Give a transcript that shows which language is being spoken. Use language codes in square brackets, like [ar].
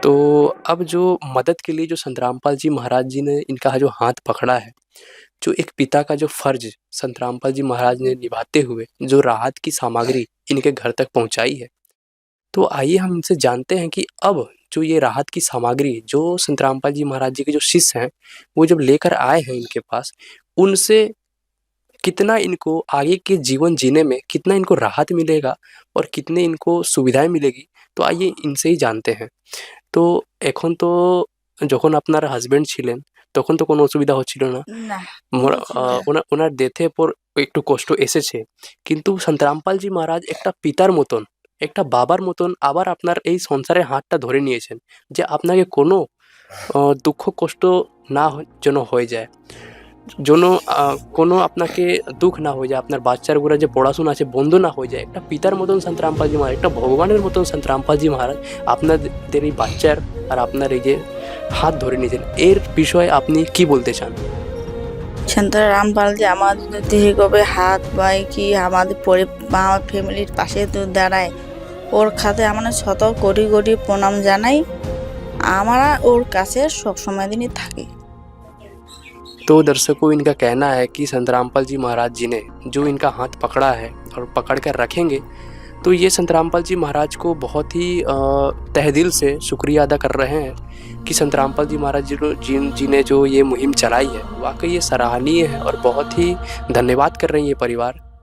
[hi] तो अब जो मदद के लिए जो संतरामपाल जी महाराज जी ने इनका जो हाथ पकड़ा है, जो एक पिता का जो फर्ज संतरामपाल जी महाराज ने निभाते हुए जो राहत की सामग्री इनके घर तक पहुंचाई है, तो आइए हम इनसे जानते हैं कि अब जो ये राहत की सामग्री जो संतरामपाल जी महाराज जी के जो शिष्य हैं वो जब लेकर आए हैं इनके पास, उनसे कितना इनको आगे के जीवन जीने में कितना इनको राहत मिलेगा और कितने इनको सुविधाएं मिलेगी, तो आइए इनसे ही जानते हैं। [bn] তো এখন তো যখন আপনার হাসব্যান্ড ছিলেন তখন তো কোনো অসুবিধা হচ্ছিল না। না মোর কোনো অসুবিধা ওনার ডেথের পর একটু কষ্ট এসেছে। কিন্তু সন্তরামপালজি মহারাজ একটা পিতার মতন, একটা বাবার মতন আবার আপনার এই সংসারের হাতটা ধরে নিয়েছেন যে আপনাকে কোনো দুঃখ কষ্ট না যেন হয়ে যায়, যেন কোনো আপনাকে দুঃখ না হয়ে যায়, আপনার বাচ্চাগুলো যে পড়াশোনা আছে বন্ধ না হয়ে যায়। একটা পিতার মতন সন্ত রামপালজি মহারাজ, একটা ভগবানের মতন সন্ত রামপালজি মহারাজ আপনাদের এই বাচ্চার আর আপনার এই যে হাত ধরে নিয়েছেন, এর বিষয়ে আপনি কি বলতে চান? সন্তান রামপাল যে আমাদের দেহে কবে হাত পায় কি আমাদের আমার ফ্যামিলির পাশে তো দাঁড়ায়, ওর খাতে আমরা শত কোটি কোটি প্রণাম জানাই। আমরা ওর কাছে সবসময় দিনই থাকি। [hi] तो दर्शकों, इनका कहना है कि संत रामपाल जी महाराज जी ने जो इनका हाथ पकड़ा है और पकड़ कर रखेंगे, तो ये संत रामपाल जी महाराज को बहुत ही तहे दिल से शुक्रिया अदा कर रहे हैं कि संत रामपाल जी महाराज जी ने जो ये मुहिम चलाई है वाकई ये सराहनीय है और बहुत ही धन्यवाद कर रहे हैं ये परिवार।